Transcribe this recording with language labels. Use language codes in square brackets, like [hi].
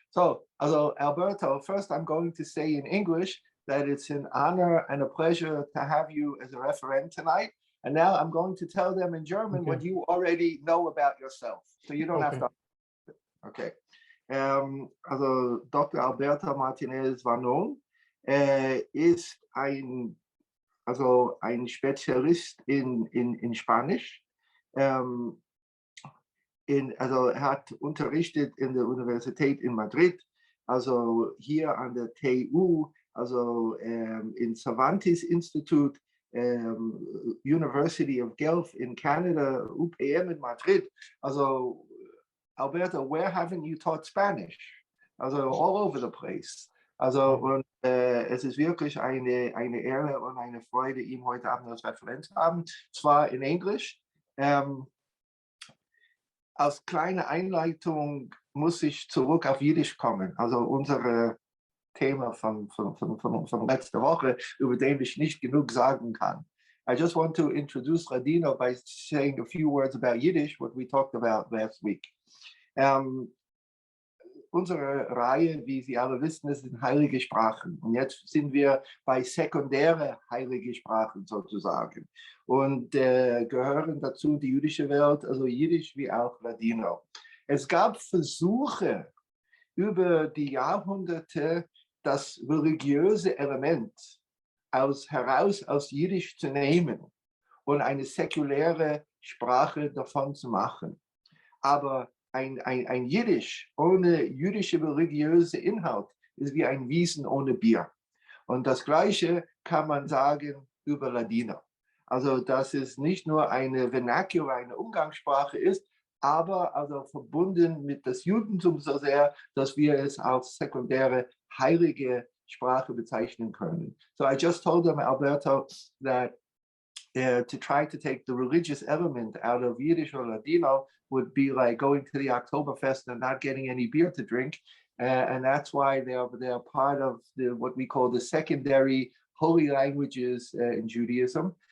[en] So, also Alberto, first I'm going to say in English that it's an honor and a pleasure to have you as a referent tonight. And now I'm going to tell them in German what you already know about yourself. So you don't have to. Okay. Also Dr. [de] Alberto Martinez Vanon ist ein Spezialist in Spanisch. Also er hat unterrichtet in der Universität in Madrid, also hier an der TU, also in Cervantes Institute, University of Guelph in Canada, UPM in Madrid. [en] Also Alberto, where haven't you taught Spanish? Also all over the place. [de] Also und es ist wirklich eine Ehre und eine Freude, ihn heute Abend als Referent zu haben, zwar in Englisch. Als kleine Einleitung muss ich zurück auf Jiddisch kommen, also unser Thema von letzter Woche, über den ich nicht genug sagen kann. [en] I just want to introduce Ladino by saying a few words about Yiddish, what we talked about last week. [de] Unsere Reihe, wie Sie alle wissen, ist in heilige Sprachen. Und jetzt sind wir bei sekundäre heilige Sprachen sozusagen. Und gehören dazu die jüdische Welt, also Jiddisch wie auch Ladino. Es gab Versuche über die Jahrhunderte, das religiöse Element heraus aus Jiddisch zu nehmen und eine säkuläre Sprache davon zu machen. Aber ein Jiddisch ohne jüdische religiöse Inhalt ist wie ein Wiesen ohne Bier. Und das Gleiche kann man sagen über Ladino. Also, dass es nicht nur eine Vernacular, eine Umgangssprache ist, aber also verbunden mit das Judentum so sehr, dass wir es als sekundäre heilige Sprache bezeichnen können. [en] So I just told them, Alberto, that to try to take the religious element out of Yiddish or Ladino would be like going to the Oktoberfest and not getting any beer to drink. And that's why they're part of what we call the secondary holy languages in Judaism.